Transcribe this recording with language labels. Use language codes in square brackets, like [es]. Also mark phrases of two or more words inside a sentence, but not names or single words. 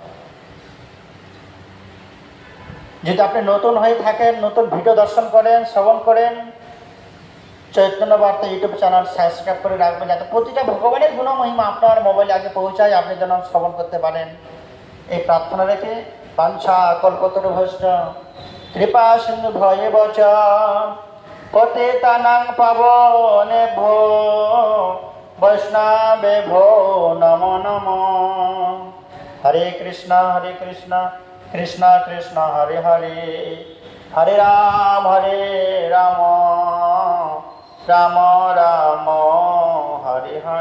[bn] যদি আপনি নতুন হয়ে থাকেন, নতুন ভিডিও দর্শন করেন, শ্রবণ করেন, চৈতন্য বার্তা ইউটিউব চ্যানেল সাবস্ক্রাইব করে রাখবেন, যাতে প্রতিটা ভগবানের গুণমহিমা আপনার মোবাইলে আগে পৌঁছায়, আপনি যেন শ্রবণ করতে পারেন। এই প্রার্থনা রেখে [sa] বাঞ্ছা কল্পতরুভ্যশ্চ কৃপা সিন্ধু ভয়েব চ পতিতানাং পাবনেভ্যো বৈষ্ণবেভ্যো নমো নমঃ। হরে কৃষ্ণ কৃষ্ণ কৃষ্ণ হরে হরে, হরে রাম রাম রাম হরে হরে।